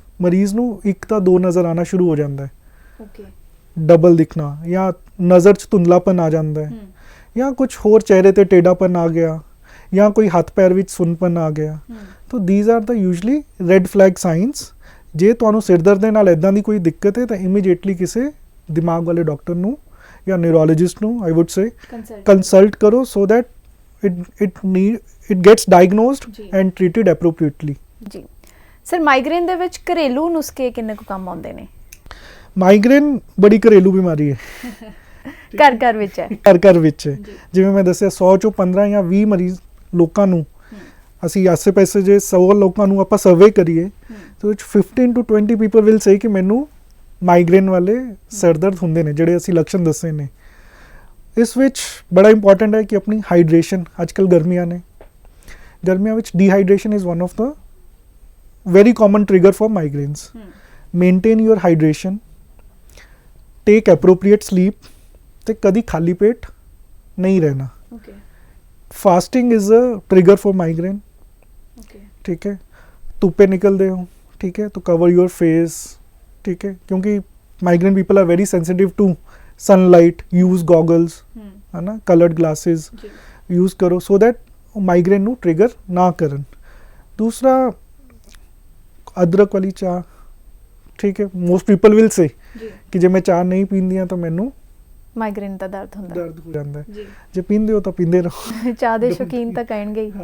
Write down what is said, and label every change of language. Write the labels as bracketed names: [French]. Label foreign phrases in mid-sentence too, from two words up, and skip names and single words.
[Punjabi] ਮਰੀਜ਼ ਨੂੰ ਇੱਕ ਤਾਂ ਦੋ ਨਜ਼ਰ ਆਉਣਾ ਸ਼ੁਰੂ ਹੋ ਜਾਂਦਾ ਹੈ, ਡਬਲ ਦਿਖਣਾ, ਜਾਂ ਨਜ਼ਰ 'ਚ ਧੁੰਦਲਾਪਨ ਆ ਜਾਂਦਾ ਹੈ, ਜਾਂ ਕੁਝ ਹੋਰ ਚਿਹਰੇ ਤੇ ਟੇਢਾਪਨ ਆ ਗਿਆ, ਜਾਂ ਕੋਈ ਹੱਥ ਪੈਰ ਵਿੱਚ ਸੁੰਨਪਨ ਆ ਗਿਆ। ਤਾਂ [English] these are the usually red flag signs. [Punjabi] ਜੇ ਤੁਹਾਨੂੰ ਸਿਰ ਦਰਦ ਦੇ ਨਾਲ ਇੱਦਾਂ ਦੀ ਕੋਈ ਦਿੱਕਤ ਹੈ ਤਾਂ ਇਮੀਡੀਏਟਲੀ ਕਿਸੇ ਦਿਮਾਗ ਵਾਲੇ ਡਾਕਟਰ ਨੂੰ ਜਾਂ ਨਿਊਰੋਲੋਜਿਸਟ ਨੂੰ [English] I would say [Punjabi] ਕੰਸਲਟ ਕਰੋ, [English] so that it gets diagnosed and treated appropriately [Punjabi] ਜੀ। ਸਰ ਮਾਈਗ੍ਰੇਨ ਦੇ ਵਿੱਚ ਘਰੇਲੂ ਨੁਸਖੇ ਕਿੰਨੇ ਕੁ ਕੰਮ ਆਉਂਦੇ ਨੇ? ਮਾਈਗ੍ਰੇਨ ਬੜੀ ਘਰੇਲੂ ਬਿਮਾਰੀ ਹੈ, ਘਰ ਵਿੱਚ ਹੈ, ਘਰ ਵਿੱਚ ਹੈ। ਜਿਵੇਂ ਮੈਂ ਦੱਸਿਆ 100 ਚੋਂ 15 ਜਾਂ 20 ਮਰੀਜ਼ ਲੋਕਾਂ ਨੂੰ ਅਸੀਂ ਆਸੇ-ਪਾਸੇ ਜੇ 100 ਲੋਕਾਂ ਨੂੰ ਆਪਾਂ ਸਰਵੇ ਕਰੀਏ ਤਾਂ ਵਿੱਚ 15 to 20 [English] people will say [Punjabi] ਕਿ ਮੈਨੂੰ ਮਾਈਗ੍ਰੇਨ ਵਾਲੇ ਸਿਰ ਦਰਦ ਹੁੰਦੇ ਨੇ, ਜਿਹੜੇ ਅਸੀਂ ਲੱਛਣ ਦੱਸੇ ਨੇ। ਇਸ ਵਿੱਚ ਬੜਾ ਇੰਪੋਰਟੈਂਟ ਹੈ ਕਿ ਆਪਣੀ ਹਾਈਡਰੇਸ਼ਨ, ਅੱਜ ਕੱਲ੍ਹ ਗਰਮੀਆਂ ਨੇ, ਗਰਮੀਆਂ ਵਿੱਚ [English] dehydration is one of the very common trigger for migraines. Maintain your hydration, take appropriate sleep, [Punjabi] ਤੇ ਕਦੀ ਖਾਲੀ ਪੇਟ ਨਹੀਂ ਰਹਿਣਾ। [English] Fasting is a trigger for migraine. [Punjabi] ਠੀਕ ਹੈ, ਧੁੱਪੇ ਨਿਕਲਦੇ ਹੋ, ਠੀਕ ਹੈ, [English] to cover your face, [Punjabi] ਠੀਕ ਹੈ, ਕਿਉਂਕਿ [English] migraine people are very sensitive to sunlight, use goggles, [Punjabi] ਹੈ ਨਾ, [English] colored glasses use ਕਰੋ so that migraine ਨੂੰ trigger [Punjabi] ਨਾ ਕਰਨ। ਦੂਸਰਾ ਅਦਰਕ ਵਾਲੀ ਚਾਹ, ਠੀਕ ਹੈ, [English] most people will say [Punjabi] ਕਿ ਜੇ ਮੈਂ ਚਾਹ ਨਹੀਂ ਪੀਂਦੀ ਹਾਂ ਤਾਂ ਮੈਨੂੰ ਮਾਈਗ੍ਰੇਨ ਦਾ ਦਰਦ ਹੋ ਜਾਂਦਾ ਹੈ। ਜੇ ਪੀਂਦੇ ਹੋ ਤਾਂ ਪੀਂਦੇ ਰਹੋ, ਚਾਹ ਦੇ ਸ਼ੌਕੀਨ ਤਾਂ ਕਹਿਣਗੇ ਹੀ,